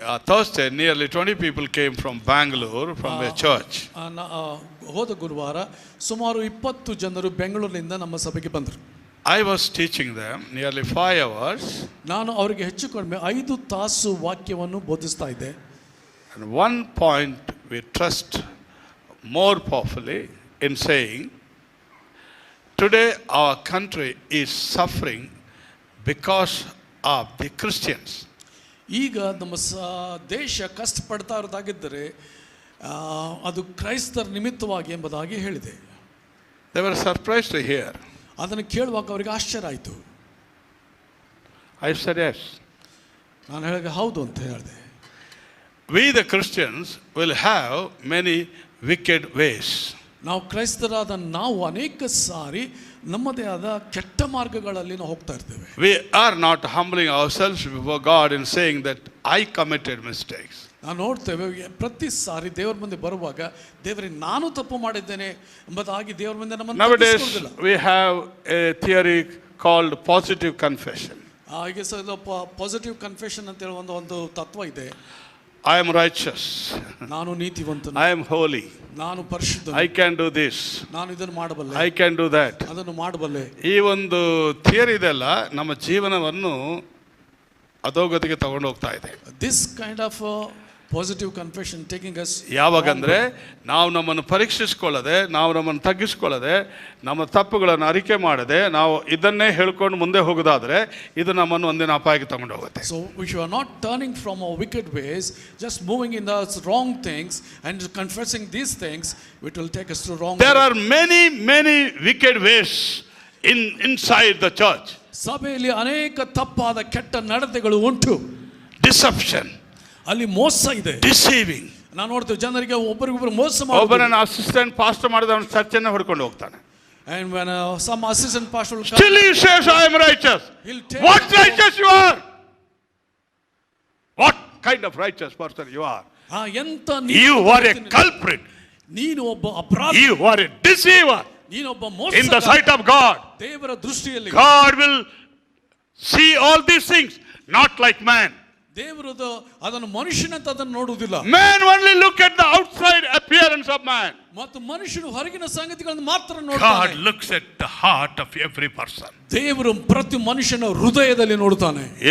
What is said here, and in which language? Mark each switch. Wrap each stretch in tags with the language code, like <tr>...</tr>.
<en>Thursday, nearly 20 people came from Bangalore from a church.</en> <kn>ಹೋದ ಗುರುವಾರ ಸುಮಾರು 20 ಜನರು ಬೆಂಗಳೂರಿನಿಂದ ನಮ್ಮ ಸಭೆಗೆ ಬಂದರು.</kn> <en>I was teaching them nearly 5 hours.</en> <kn>ನಾನು ಅವರಿಗೆ ಹೆಚ್ಚು ಕಡಿಮೆ 5 ತಾಸು ವಾಕ್ಯವನ್ನು ಬೋಧಿಸ್ತಾ ಇದ್ದೆ.</kn> <en>And one point we trust more powerfully in saying, today our country is suffering because of the Christians.</en> <kn>ಈಗ ನಮ್ಮ ದೇಶ ಕಷ್ಟಪಡ್ತಾ ಇರೋದಾಗಿದ್ದರೆ ಅದು ಕ್ರೈಸ್ತರ ನಿಮಿತ್ತವಾಗಿ ಎಂಬುದಾಗಿ ಹೇಳಿದೆ.</kn> <en>They were surprised to hear.</en> <kn>ಅದನ್ನು ಕೇಳುವಾಗ ಅವರಿಗೆ ಆಶ್ಚರ್ಯ ಆಯಿತು.</kn> <en>I said yes.</en> <kn>ನಾನು ಹೇಳಿದೆ ಹೌದು ಅಂತ ಹೇಳಿದೆ.</kn> <en>We the Christians will have many wicked ways.</en> <kn>ನಾವು ಕ್ರೈಸ್ತರಾದ ನಾವು ಅನೇಕ ಸಾರಿ ನಮ್ಮದೇ ಆದ ಕೆಟ್ಟ ಮಾರ್ಗಗಳಲ್ಲಿ ನಾವು ಹೋಗ್ತಾ ಇರ್ತೇವೆ.</kn> <en>We are not humbling ourselves before God and saying that I committed mistakes.</en> <kn>ನಾವು ನೋಡ್ತೇವೆ ಪ್ರತಿ ಸಾರಿ ದೇವರ ಮುಂದೆ ಬರುವಾಗ, ದೇವರೇ ನಾನು ತಪ್ಪು ಮಾಡಿದ್ದೇನೆ ಎಂಬುದಾಗಿ ದೇವರ ಮುಂದೆ ನಮ್ಮನ್ನು</kn> <en>Nowadays</en> <kn>ತಪ್ಪಿಸಿಕೊಳ್ಳುವುದಿಲ್ಲ.</kn> <en>we have a theory called positive confession.</en> <kn>ಈಗ ಪಾಸಿಟಿವ್ ಕನ್ಫೆಷನ್ ಅಂತ ಹೇಳುವ ಒಂದು ತತ್ವ ಇದೆ.</kn> <en>I am righteous.</en> <kn>ನಾನು ನೀತಿವಂತನು,</kn> <en>I am holy.</en> <kn>ನಾನು ಪರಿಶುದ್ಧನು,</kn> <en>I can do this.</en> <kn>ನಾನು ಇದನ್ನು ಮಾಡಬಲ್ಲೆ,</kn> <en>I can do that.</en> <kn>ಅದನ್ನು ಮಾಡಬಲ್ಲೆ. ಈ ಒಂದು ಥಿಯರಿ ಇದೆಲ್ಲ ನಮ್ಮ ಜೀವನವನ್ನು ಅಧೋಗತಿಗೆ ತಗೊಂಡು ಹೋಗ್ತಾ ಇದೆ.</kn> <en>this kind of positive confession taking us,</en> <kn>ಯಾವಾಗಂದ್ರೆ ನಾವು ನಮ್ಮನ್ನು ಪರೀಕ್ಷಿಸ್ಕೊಳ್ಳದೆ, ನಾವು ನಮ್ಮನ್ನು ತಗ್ಗಿಸ್ಕೊಳ್ಳದೆ, ನಮ್ಮ ತಪ್ಪುಗಳನ್ನು ಅರಿಕೆ ಮಾಡದೆ ನಾವು ಇದನ್ನೇ ಹೇಳ್ಕೊಂಡು ಮುಂದೆ ಹೋಗೋದಾದ್ರೆ ಇದು ನಮ್ಮನ್ನು ಒಂದಿನ ಅಪಾಯಕ್ಕೆ ತಗೊಂಡು ಹೋಗುತ್ತೆ.</kn> <en>So we should not turning from our wicked ways, just moving in the wrong things and confessing these things, it will take us to wrong. There are many wicked ways inside the church.</en> <kn>ಸಭೆಯಲ್ಲಿ ಅನೇಕ ತಪ್ಪಾದ ಕೆಟ್ಟ ನಡತೆಗಳು ಉಂಟು.</kn> <en>Deception,</en> <kn>ಅಲ್ಲಿ ಮೋಸ ಇದೆ,</kn> <en>deceiving.</en> <kn>ನಾನು ನೋಡ್ತೇವೆ ಜನರಿಗೆ ಒಬ್ಬರಿಗೊಬ್ಬರು ಮೋಸ ಮಾಡೋದು. ಒಬ್ಬರನ್ನ ಅಸಿಸ್ಟೆಂಟ್ ಪಾಸ್ಟರ್ ಮಾಡಿದ ಅವನು ಚರ್ಚನ್ನ ಹೊಡ್ಕೊಂಡು ಹೋಗ್ತಾನೆ.</kn> <en>And when some assistant pastor will Still he says, I am righteous. What righteous you are? What kind of righteous person you are?</en> <kn>ಎಂತ</kn> <en>You are a culprit.</en> <kn>ನೀನು ಒಬ್ಬ ಅಪರಾಧಿ,</kn> <en>You are a deceiver.</en> <kn>ನೀನೊಬ್ಬ</kn> <en>In the</en> <kn>ಮೋಸಗಾರ.</kn> <en>sight of God,</en> <kn>ದೇವರ ದೃಷ್ಟಿಯಲ್ಲಿ</kn> <en>God will see all these things, not like man.</en> <kn>ದೇವರದು ಅದನ್ನು ಮನುಷ್ಯನಂತ ಅದನ್ನು ನೋಡುವುದಿಲ್ಲ.</kn> <en>Man only look at the outside appearance of man.</en> <kn>ಮತ್ತು ಮನುಷ್ಯನು ಹೊರಗಿನ ಸಂಗತಿಗಳನ್ನು ಮಾತ್ರ</kn> <en>God</en> <kn>ನೋಡ್ತಾನೆ.</kn> <en>looks at the heart of every person.</en> <kn>ದೇವರು ಪ್ರತಿ ಮನುಷ್ಯನ ಹೃದಯದಲ್ಲಿ ನೋಡ್ತಾನೆ.</kn>